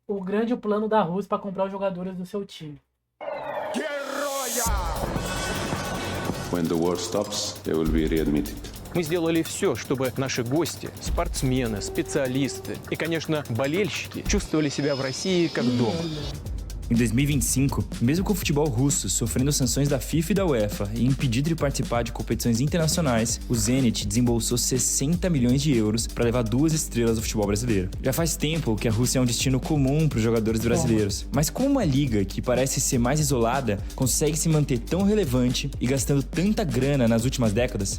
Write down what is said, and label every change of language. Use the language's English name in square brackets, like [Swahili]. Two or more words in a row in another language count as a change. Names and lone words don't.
[Portuguese] o grande plano da Rússia para comprar os jogadores do seu time. [English] When the war stops, they will be readmitted. [Russian] Мы сделали все, чтобы наши гости, спортсмены, специалисты и, конечно, болельщики чувствовали себя в России как дома. [Portuguese] Em 2025, mesmo com o futebol russo sofrendo sanções da FIFA e da UEFA e impedido de participar de competições internacionais, o Zenit desembolsou 60 milhões de euros para levar 2 estrelas do futebol brasileiro. Já faz tempo que a Rússia é um destino comum para os jogadores brasileiros, mas como uma liga que parece ser mais isolada consegue se manter tão relevante e gastando tanta grana nas últimas décadas?